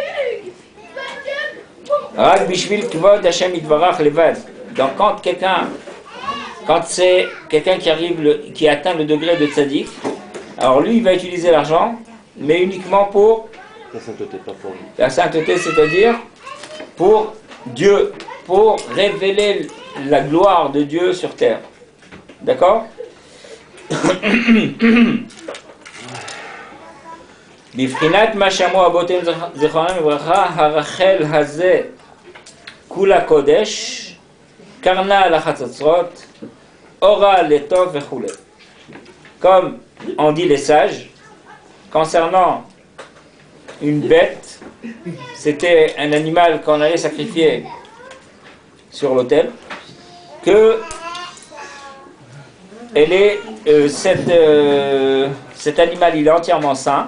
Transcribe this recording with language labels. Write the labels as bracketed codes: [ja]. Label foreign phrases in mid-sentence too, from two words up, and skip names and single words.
[fr] Donc quand c'est quelqu'un qui atteint le degré de tzaddik, alors lui il va utiliser l'argent, mais uniquement pour la sainteté, pas pour lui. La sainteté, c'est-à-dire pour Dieu, pour révéler la gloire de Dieu sur terre. D'accord? [he] בבחינת מה שאמרו אבותינו זיכרונם לברכה, הרחל הזה כולה קודש, קרנה לחצוצרות, אורה לטוב וכו'. [fr] Comme on dit les sages, concernant une bête, c'était un animal qu'on allait sacrifier sur l'autel, que cet animal il est entièrement sain.